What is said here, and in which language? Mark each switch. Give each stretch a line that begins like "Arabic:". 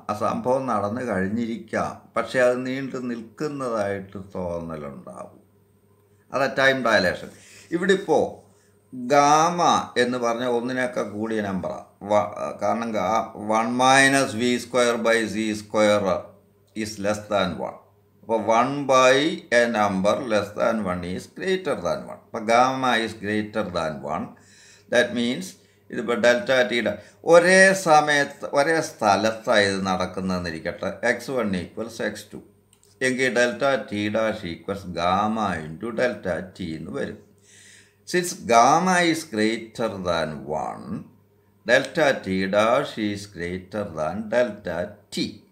Malayalam: ആ സംഭവം നടന്നു കഴിഞ്ഞിരിക്കാം, പക്ഷെ അത് നീണ്ടു നിൽക്കുന്നതായിട്ട് തോന്നലുണ്ടാവും. അത് ടൈം ഡയലേഷൻ. ഇവിടെ ഇപ്പോൾ ഗാമ എന്ന് പറഞ്ഞ ഒന്നിനൊക്കെ കൂടിയ നമ്പറാണ്.
English: കാരണം 1 - v²/c² is less than 1. അപ്പോൾ 1 a number less than 1 is greater than 1. അപ്പോൾ gamma is greater than 1. That means
Malayalam: ഇതിപ്പോൾ ഡെൽറ്റ ടിയുടെ ഒരേ സമയത്ത് ഒരേ സ്ഥലത്താണ് ഇത് നടക്കുന്നതെന്നിരിക്കട്ടെ.
English: x1 = x2 എങ്കിൽ delta T dash equals gamma into delta T
Malayalam: എന്ന് വരും.
English: Since gamma is greater than 1, delta T dash is greater than delta T.